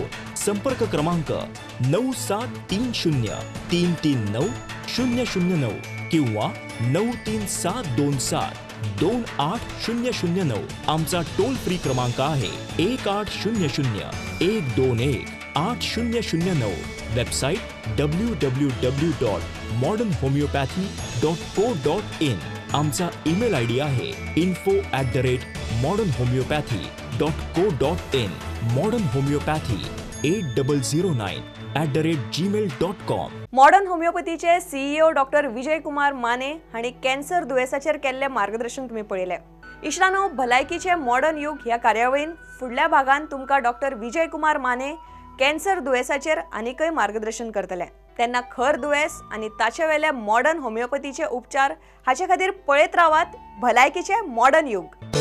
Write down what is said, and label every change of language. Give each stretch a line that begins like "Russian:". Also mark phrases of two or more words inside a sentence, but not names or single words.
Marathi: संपर्क क्रमांक 9730339009 किंवा 9372728009. आमचा टोल फ्री क्रमांक आहे 1800-121-8009. वेबसाईट www.modernhomeopathy.co.in. आमचा ईमेल ID आहे info@modernhomeopathy.co.in. मॉडर्न होमिओपॅथी 8009@gmail.com.
Konkani: मॉडर्न होमिओपॅथीचे CEO डॉक्टर विजय कुमार माने हांणी कॅन्सर दुयेसाचेर केल्ले मार्गदर्शन तुम्ही पळयले. इश्टानो, भलायकीचे मॉडर्न युग ह्या कार्यावळीन फुडल्या भागान तुमकां डॉक्टर विजय कुमार माने कॅन्सर दुयेसाचेर आनीकय मार्गदर्शन करतले. तेन्ना खर दुयेस आनी ताचे वेले मॉडर्न होमिओपॅथीचे उपचार हाचे खातीर पळयत रावात भलायकीचे मॉडर्न युग.